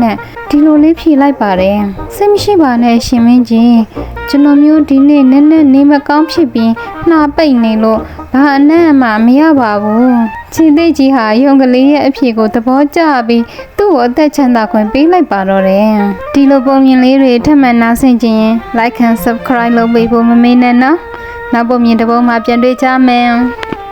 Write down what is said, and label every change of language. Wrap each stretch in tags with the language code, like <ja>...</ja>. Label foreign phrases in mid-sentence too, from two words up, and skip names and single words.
<my>နဲ့ဒီလိုလေးဖြေလိုက်ပါတယ်စိတ်မရှိပါနဲ့ရှင်မင်းကြီးကျွန်တော်မျိုးဒီနေ့နည်းနည်းနေမကောင်းဖြစ်ပြီးနှာပိတ်နေလို့ဘာအနံ့မှမရပါဘူးချင်းသိကြီးဟာရုံကလေးရဲ့အဖြေကိုသဘောကျပြီးသူ့ကိုအသက်ချမ်းသာခွင့်ပေးလိုက်ပါတော့တယ်ဒီလိုပုံမြင်လေးတွေထပ်မံနားဆင်ကြရင်</my> <en>like and subscribe</en> <my>လုပ်ပေးဖို့မမေ့နဲ့နော်နောက်ပုံမြင်တစ်ပုဒ်မှာပြန်တွေ့ကြမယ်</my>